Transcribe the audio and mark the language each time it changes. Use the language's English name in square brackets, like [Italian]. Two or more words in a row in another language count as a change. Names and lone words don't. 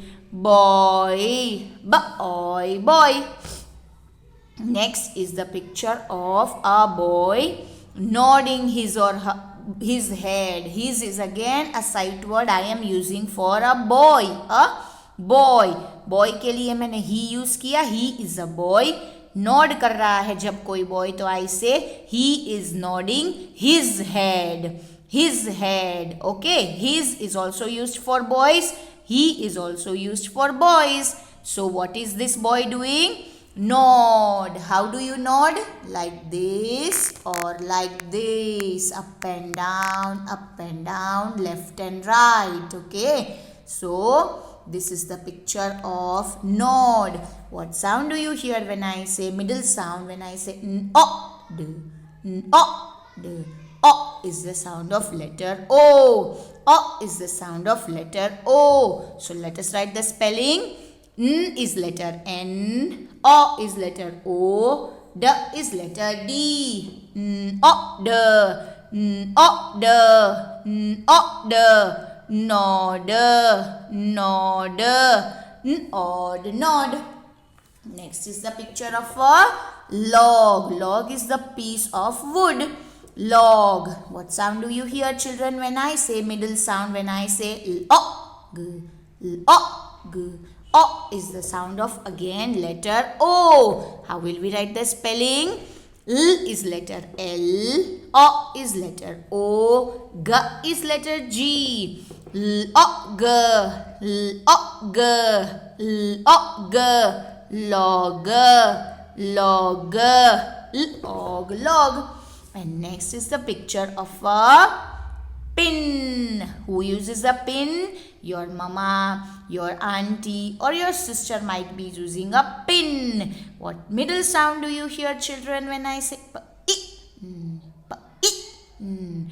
[English] Boy. Boy. Boy. Next is the picture of a boy nodding his or her his head. His is again a sight word I am using for a boy. A boy. Boy [Hindi] के लिए मैंने [English] he use किया. He is a boy. Nod [Hindi] कर रहा है जब कोई [English] boy, तो I say he is nodding his head. His head. Okay. His is also used for boys. He is also used for boys. So what is this boy doing? Nod. How do you nod? Like this or like this. Up and down, left and right. Okay. So this is the picture of nod. What sound do you hear when I say middle sound? When I say n-o, d, n-o, d. O is the sound of letter O. O is the sound of letter O. So let us write the spelling. N is letter N. O is letter O. D is letter D. N-o, d. N-o, d. N-o, d. Nod, nod, nod, nod. Next is the picture of a log. Log is the piece of wood. Log. What sound do you hear, children, when I say middle sound? When I say l-o, g, l-o, g. O is the sound of again letter O. How will we write the spelling? L is letter L. O is letter O. G is letter G. L-o-g, l-o-g, l-o-g, log, log, log, log. And next is the picture of a pin. Who uses a pin? Your mama, your auntie, or your sister might be using a pin. What middle sound do you hear, children, when I say p-i? P-i.